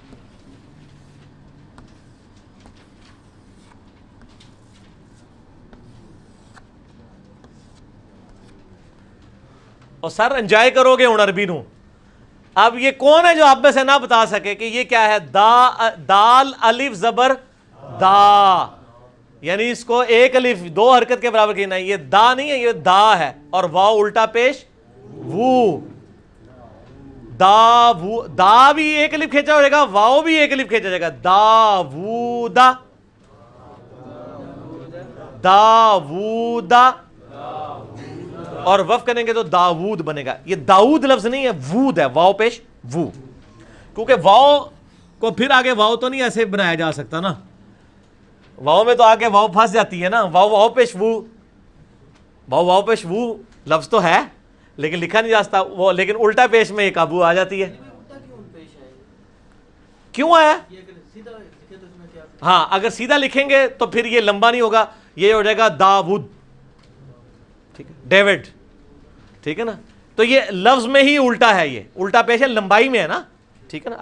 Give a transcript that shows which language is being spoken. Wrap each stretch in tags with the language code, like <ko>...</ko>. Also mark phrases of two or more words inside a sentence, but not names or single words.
<ur>اور سر انجوائے کرو گے ہوں عربی نو۔ اب یہ کون ہے جو آپ میں سے نہ بتا سکے کہ یہ کیا ہے؟ دال الف زبر دا، یعنی اس کو ایک الف دو حرکت کے برابر کہنا ہے، یہ دا نہیں ہے، یہ دا ہے، اور واو الٹا پیش وو، دا وو، دا بھی ایک الف کھینچا ہو جائے گا، واو بھی ایک الف کھینچا جائے گا، دا وو دا، دا وو دا، اور وف کریں گے تو داود بنے گا۔ یہ داؤد لفظ نہیں ہے، وود ہے، واو پیش وو، کیونکہ واو کو پھر آگے واو تو نہیں ایسے بنایا جا سکتا نا، واو میں تو آگے واو پھنس جاتی ہے نا، واو پیش وو، واو پیش وو لفظ تو ہے لیکن لکھا نہیں جا سکتا وہ، لیکن الٹا پیش میں ایک ابو آ جاتی ہے۔ کیوں آیا؟ ہاں اگر سیدھا لکھیں گے تو پھر یہ لمبا نہیں ہوگا، یہ ہو جائے گا داود، ٹھیک ہے، ڈیوڈ، ٹھیک ہے نا، تو یہ لفظ میں ہی الٹا ہے، یہ الٹا پیش ہے، لمبائی میں ہے نا، ٹھیک ہے نا۔</ur>